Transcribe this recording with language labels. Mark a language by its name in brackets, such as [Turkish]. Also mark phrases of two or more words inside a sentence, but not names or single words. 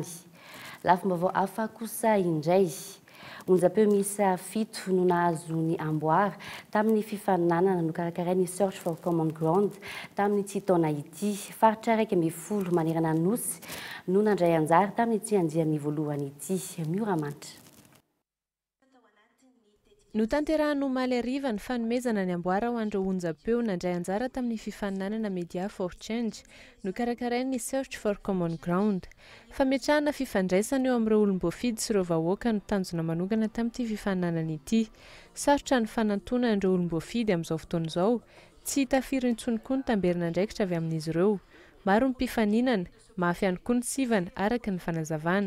[Malagasy] Lafim-baovao hafa kosa indray onjam-peo miisa 7 no nahazo ny amboara tamin'ny fifaninanana no karakarain'ny Search for Common Ground tamin'ny tsy taona ity. Faritra 12 manerana Nosy no nandray anjara tamin'ny tsy andian'ny voalohany ity. Mioramanitra. No tanterahany omaly ariva ny fanomezana ny amboara ho andreo onjam-peo nandray anjara tamin'ny fifaninanana Media for Change no karakarain'ny Search for Common Ground. Fametrahana fifandraisana eo amin'ireo olom-boafidy sy ireo vahoaka no tanjona manokana tamin'ity fifaninanana ity. Sarotra ny fanantonana ireo olom-boafidy amin'izao fotoana izao, tsy hitafiry intsony koa ny tamberina andraikitra avy amin'izy ireo. Maro ny mpifaninana, mafy ihany koa ny sivana araka ny fanazavana.